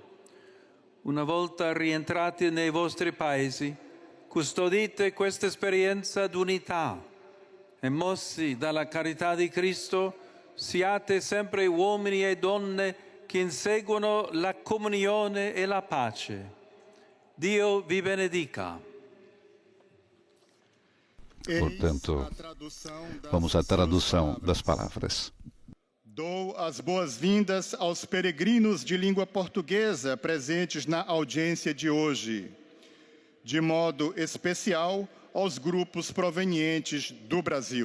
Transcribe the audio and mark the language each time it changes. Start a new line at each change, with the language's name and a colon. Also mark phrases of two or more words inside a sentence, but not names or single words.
Italian: Una volta rientrati nei vostri paesi, custodite questa esperienza d'unità e mossi dalla carità di Cristo, siate sempre uomini e donne che inseguono la comunione e la pace. Dio vi benedica.
Portuguese: Portanto, vamos à tradução das palavras. Dou as boas-vindas aos peregrinos de língua portuguesa presentes na audiência de hoje, de modo especial aos grupos provenientes do Brasil.